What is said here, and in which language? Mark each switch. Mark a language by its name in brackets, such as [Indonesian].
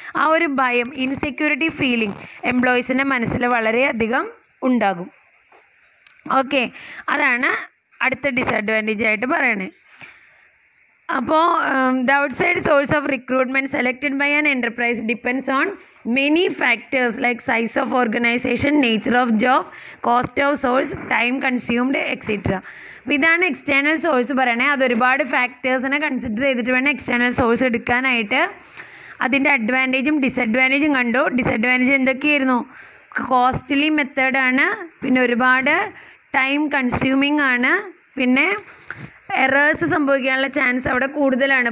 [Malayalam] ആ ഒരു ഭയം, ഇൻസെക്യൂരിറ്റി ഫീലിംഗ് എംപ്ലോയീസിൻ്റെ മനസ്സിൽ വളരെയധികം ഉണ്ടാകും. ഓക്കെ, അതാണ് അടുത്ത ഡിസഡ്വാൻറ്റേജ് ആയിട്ട് പറയണേ. അപ്പോൾ [English] The outside source of recruitment selected by an enterprise depends on many factors like size of organization, nature of job, cost of source, time consumed, etc. [Malayalam] അപ്പോൾ ഇതാണ് എക്സ്റ്റേണൽ സോഴ്സ് പറയണേ. അതൊരുപാട് ഫാക്ടേഴ്സിനെ കൺസിഡർ ചെയ്തിട്ട് വേണം എക്സ്റ്റേണൽ സോഴ്സ് എടുക്കാനായിട്ട്. അതിൻ്റെ അഡ്വാൻറ്റേജും ഡിസഡ്വാൻറ്റേജും കണ്ടു. Disadvantage എന്തൊക്കെയായിരുന്നു? കോസ്റ്റ്ലി മെത്തേഡാണ്, പിന്നെ ഒരുപാട് ടൈം കൺസ്യൂമിങ് ആണ്, പിന്നെ എറേഴ്സ് സംഭവിക്കാനുള്ള ചാൻസ് അവിടെ കൂടുതലാണ്.